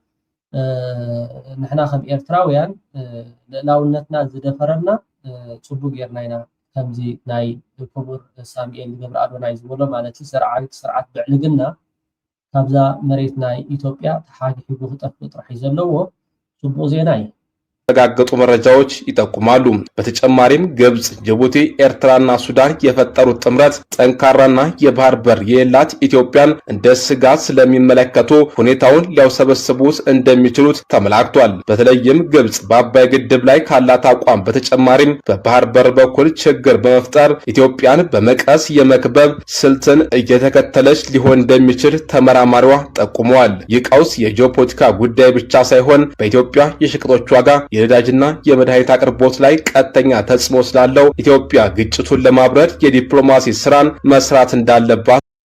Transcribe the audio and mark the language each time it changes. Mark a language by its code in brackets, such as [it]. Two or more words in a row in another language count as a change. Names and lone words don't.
[ti] ንሕና ከም ኤርትራውያን ልዕላውነትና ዝደፈረና ፅቡቅ ጌርና ኢና ከምዚ ናይ ክቡር ሳሙኤል ገብረ ኣዶናይ ዝበሎ ማለት እዩ ስርዓት ብዕልግና ካብዛ መሬት ናይ ኢትዮጵያ ተሓጊሑ ክጠፍእ ጥራሕ እዩ ዘለዎ ፅቡቅ ዜና እዩ። [am] የተረጋገጡ መረጃዎች ይጠቁማሉ። በተጨማሪም ግብጽ፣ ጅቡቲ፣ ኤርትራና ሱዳን የፈጠሩት ጥምረት ጠንካራና የባህር በር የሌላት ኢትዮጵያን እንደ ስጋት ስለሚመለከቱ ሁኔታውን ሊያውሰበስቡት እንደሚችሉት ተመላክቷል። በተለይም ግብጽ በአባይ ግድብ ላይ ካላት አቋም በተጨማሪም በባህር በር በኩል ችግር በመፍጠር ኢትዮጵያን በመቀስ የመክበብ ስልትን እየተከተለች ሊሆን እንደሚችል ተመራማሪዋ ጠቁመዋል። ይህ ቀውስ የጂኦፖለቲካ ጉዳይ ብቻ ሳይሆን በኢትዮጵያ የሸቀጦች ዋጋ የነዳጅና የመድኃኒት አቅርቦት ላይ ቀጥተኛ ተጽዕኖ ስላለው ኢትዮጵያ ግጭቱን ለማብረድ የዲፕሎማሲ ስራን መስራት እንዳለባት